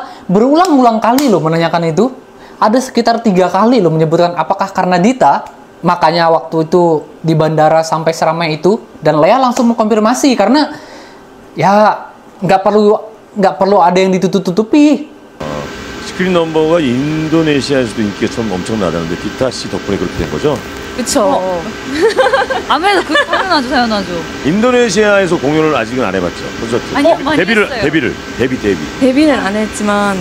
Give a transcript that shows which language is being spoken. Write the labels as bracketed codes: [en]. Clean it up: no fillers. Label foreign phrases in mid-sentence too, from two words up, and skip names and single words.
[id] Berulang-ulang kali loh menanyakan itu. Ada sekitar 3 kali loh menyebutkan apakah karena Dita. Makanya waktu itu di bandara sampai seramai itu. Dan Lea langsung mengkonfirmasi karena ya nggak perlu ada yang ditutup-tutupi. [ko] 시크릿 넘버가 인도네시아에서도 인기가 좀 엄청나다는데 디타 씨 덕분에 그렇게 된 거죠? 그쵸. 아무래도 그 당연하죠. 인도네시아에서 공연을 아직은 안 해봤죠? 콘서트. 아니요, 많이 했어요. 데뷔는 안 했지만